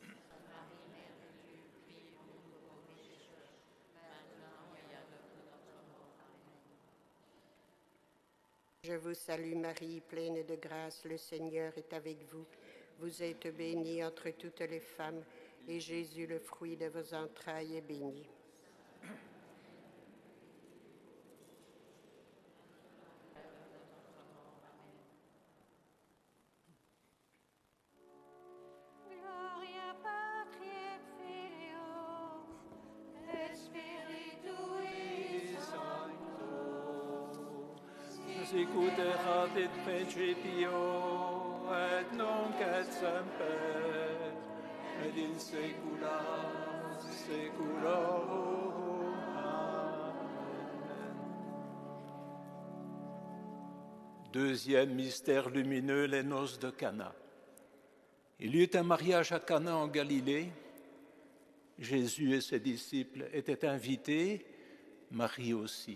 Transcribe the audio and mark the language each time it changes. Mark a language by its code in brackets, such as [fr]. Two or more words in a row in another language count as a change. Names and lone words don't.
[fr] Je vous salue Marie, pleine de grâce, le Seigneur est avec vous. Vous êtes bénie entre toutes les femmes, et Jésus, le fruit de vos entrailles, est béni. [la] Gloria Patri et Filio et Spiritui Sancto. Sicut erat in principio, et nunc et semper, et in saecula saeculorum. Amen. [fr] Deuxième mystère lumineux, les noces de Cana. Il y eut un mariage à Cana en Galilée. Jésus et ses disciples étaient invités, Marie aussi.